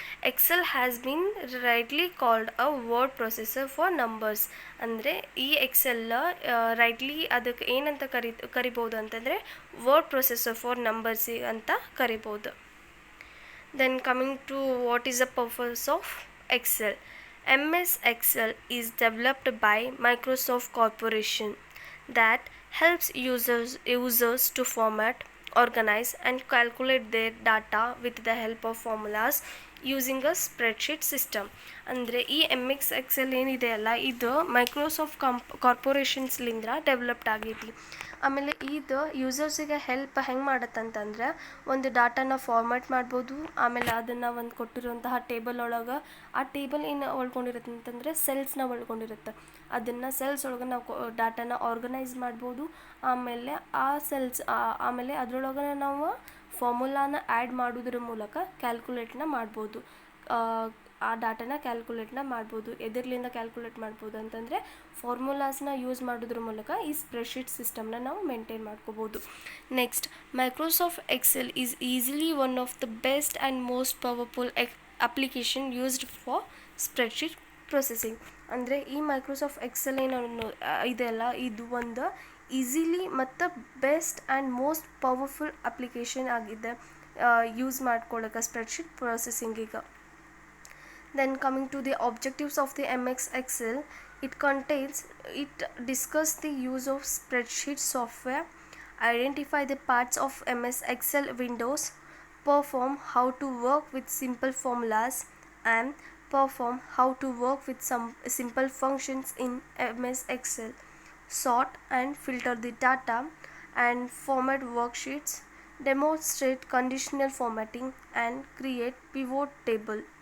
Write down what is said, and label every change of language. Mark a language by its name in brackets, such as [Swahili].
[English] Excel has been rightly called a word processor for numbers. [Kannada] ಅಂದರೆ ಈ Excel rightly ಅದಕ್ಕೆ ಏನಂತ ಕರಿಬೋದು ಅಂತಂದರೆ ವರ್ಡ್ ಪ್ರೊಸೆಸರ್ ಫಾರ್ ನಂಬರ್ಸ್ ಅಂತ ಕರಿಬೋದು. [English] Then coming to what is the purpose of Excel. MS Excel is developed by Microsoft Corporation that helps users to format, organize and calculate their data with the help of formulas using a spreadsheet system. [Kannada] ಅಂದರೆ ಈ MS Excel ಏನಿದೆಯಲ್ಲ ಇದು Microsoft ಕಾರ್ಪೊರೇಷನ್ಸ್ಲಿಂದ developed ಆಗೈತಿ. ಆಮೇಲೆ ಇದು ಯೂಸರ್ಸಿಗೆ help ಹೆಂಗೆ ಮಾಡತ್ತಂತಂದ್ರೆ ಒಂದು ಡಾಟಾನ format ಮಾಡ್ಬೋದು. ಆಮೇಲೆ ಅದನ್ನು ಒಂದು ಕೊಟ್ಟಿರುವಂತಹ ಟೇಬಲ್ ಒಳಗೆ ಆ ಟೇಬಲ್ ಏನು ಒಳ್ಕೊಂಡಿರುತ್ತೆ ಅಂತಂದರೆ ಸೆಲ್ಸ್ನ ಒಳ್ಕೊಂಡಿರುತ್ತೆ. ಅದನ್ನು ಸೆಲ್ಸ್ ಒಳಗೆ ನಾವು ಡಾಟಾನ ಆರ್ಗನೈಸ್ ಮಾಡ್ಬೋದು. ಆಮೇಲೆ ಆ ಸೆಲ್ಸ್ ಆಮೇಲೆ ಅದರೊಳಗೆ ನಾವು ಫಾರ್ಮುಲಾನ ಆ್ಯಡ್ ಮಾಡೋದ್ರ ಮೂಲಕ ಕ್ಯಾಲ್ಕುಲೇಟ್ನ ಮಾಡ್ಬೋದು. ಆ ಡಾಟಾನ ಕ್ಯಾಲ್ಕುಲೇಟ್ನ ಮಾಡ್ಬೋದು. ಎದರ್ಲಿಂದ ಕ್ಯಾಲ್ಕುಲೇಟ್ ಮಾಡ್ಬೋದು ಅಂತಂದರೆ ಫಾರ್ಮುಲಾಸ್ನ ಯೂಸ್ ಮಾಡೋದ್ರ ಮೂಲಕ ಈ ಸ್ಪ್ರೆಡ್ಶೀಟ್ ಸಿಸ್ಟಮ್ನ ನಾವು ಮೇಂಟೈನ್ ಮಾಡ್ಕೋಬೋದು. [English] Next, Microsoft Excel is easily one of the best and most powerful application used for spreadsheet processing. [Kannada] ಅಂದರೆ ಈ ಮೈಕ್ರೋಸಾಫ್ಟ್ ಎಕ್ಸೆಲ್ ಏನು ಇದೆಲ್ಲ ಇದು ಒಂದು ಈಸಿಲಿ ಮತ್ತು best and most powerful application ಆಗಿದೆ ಯೂಸ್ ಮಾಡ್ಕೊಳ್ಳೋಕೆ spreadsheet ಪ್ರೊಸೆಸಿಂಗಿಗೆ. [English] Then coming to the objectives of the MS Excel, it discuss the use of spreadsheet software, identify the parts of MS Excel windows, perform how to work with simple formulas, and perform how to work with some simple functions in MS Excel, sort and filter the data, and format worksheets, demonstrate conditional formatting, and create pivot table.